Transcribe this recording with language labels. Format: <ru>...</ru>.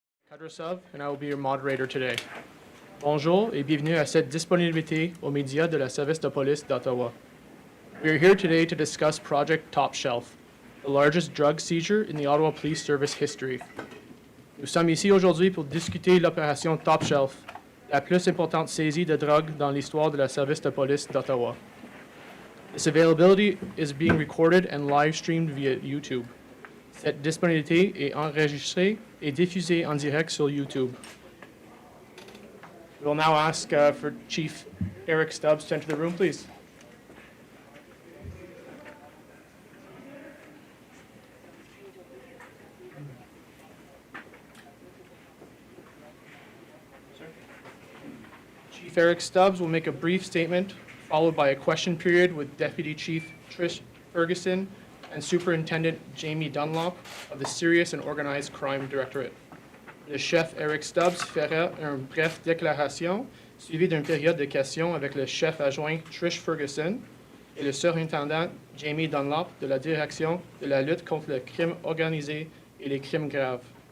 <en>Kadrasov, and I will be your moderator today.</en> <fr>Bonjour et bienvenue à cette disponibilité aux médias de la Service de police d'Ottawa.</fr> <en>We are here today to discuss Project Top Shelf, the largest drug seizure in the Ottawa Police Service history.</en> <fr>Nous sommes ici aujourd'hui pour discuter l'opération Top Shelf, la plus importante saisie de drogue dans l'histoire de la Service de police d'Ottawa.</fr> <en>This availability is being recorded and live streamed via YouTube.</en> <fr>Cette disponibilité est enregistrée et diffusée en direct sur YouTube.</fr> <en>We will now ask for Chief Eric Stubbs to enter the room, please. Chief Eric Stubbs will make a brief statement, followed by a question period with Deputy Chief Trish Ferguson and Superintendent Jamie Dunlop of the Serious and Organized Crime Directorate.</en> <fr>Le chef Eric Stubbs fera une brève déclaration, suivie d'une période de questions avec le chef adjoint Trish Ferguson et le surintendant Jamie Dunlop de la Direction de la lutte contre le crime organisé et les crimes graves.</fr>